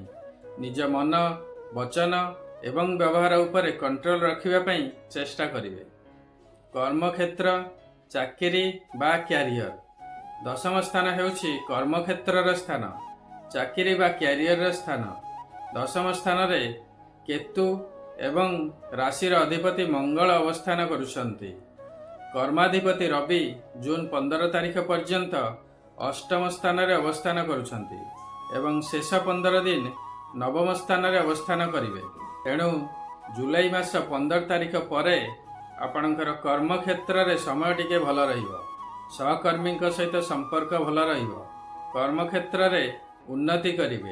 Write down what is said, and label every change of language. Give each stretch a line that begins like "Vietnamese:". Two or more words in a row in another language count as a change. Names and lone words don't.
Odia: ନିଜ ମନ ବଚନ ଏବଂ ବ୍ୟବହାର ଉପରେ କଣ୍ଟ୍ରୋଲ ରଖିବା ପାଇଁ ଚେଷ୍ଟା କରିବେ। କର୍ମକ୍ଷେତ୍ର ଚାକିରି ବା କ୍ୟାରିୟର ଦଶମ ସ୍ଥାନ ହେଉଛି କର୍ମକ୍ଷେତ୍ରର ସ୍ଥାନ, ଚାକିରି ବା କ୍ୟାରିୟର ସ୍ଥାନ। ଦଶମ ସ୍ଥାନ ରେ କେତୁ ଏବଂ ରାଶିର ଅଧିପତି ମଙ୍ଗଳ ଅବସ୍ଥାନ କରୁଛନ୍ତି। କର୍ମାଧିପତି ରବି ଜୁନ 15 ତାରିଖ ପର୍ଯ୍ୟନ୍ତ ଅଷ୍ଟମ ସ୍ଥାନ ରେ ଅବସ୍ଥାନ କରୁଛନ୍ତି ଏବଂ ଶେଷ 15 ଦିନ ନବମ ସ୍ଥାନ ରେ ଅବସ୍ଥାନ କରିବେ। ତେଣୁ ଜୁଲାଇ ମାସ 15 ତାରିଖ ପରେ ଆପଣଙ୍କର କର୍ମ କ୍ଷେତ୍ର ରେ ସମୟ ଟିକେ ଭଲ ରହିବ। ସହକର୍ମୀ ସହିତ ସମ୍ପର୍କ ଭଲ ରହିବ। କର୍ମ କ୍ଷେତ୍ର ରେ ଉନ୍ନତି କରିବେ।